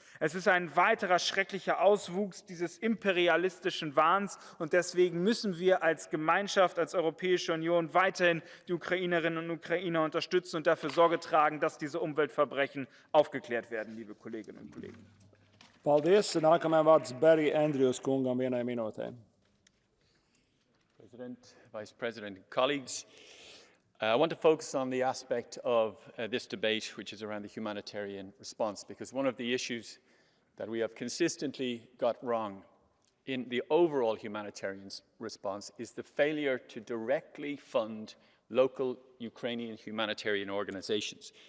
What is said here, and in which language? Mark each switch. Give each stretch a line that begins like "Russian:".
German: Es ist ein weiterer schrecklicher Auswuchs dieses imperialistischen Wahns und deswegen müssen wir als Gemeinschaft, als Europäische Union weiterhin die Ukrainerinnen und Ukrainer unterstützen und dafür Sorge tragen, dass diese Umweltverbrechen aufgeklärt werden, liebe Kolleginnen und Kollegen.
Latvian: Paldies. Nākamajam vārds Barry Andrews kungam vienai minūtei.
English: President, Vice President, colleagues, I want to focus on the aspect of this debate, which is around the humanitarian response, because one of the issues that we have consistently got wrong in the overall humanitarian response is the failure to directly fund local Ukrainian humanitarian organizations.